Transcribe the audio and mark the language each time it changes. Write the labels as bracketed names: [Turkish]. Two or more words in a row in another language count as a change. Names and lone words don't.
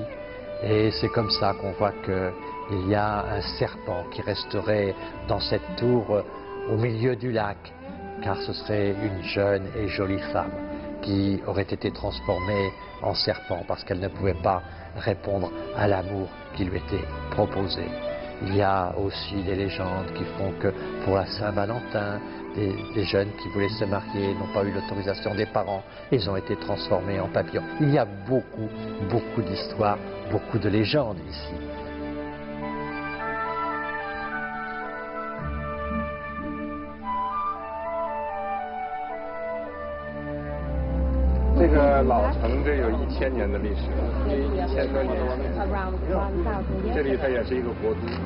[French] Et c'est comme ça qu'on voit qu'il y a un serpent qui resterait dans cette tour au milieu du lac, car ce serait une jeune et jolie femme qui aurait été transformée en serpent parce qu'elle ne pouvait pas répondre à l'amour qui lui était proposé. Il y a aussi des légendes qui font que pour la Saint-Valentin, des jeunes qui voulaient se marier n'ont pas eu l'autorisation des parents, ils ont été transformés en papillons. Il y a beaucoup d'histoires, beaucoup de légendes ici. [Chinese] 这个老城这有1000年的历史，1000多年。这里它也是一个国都。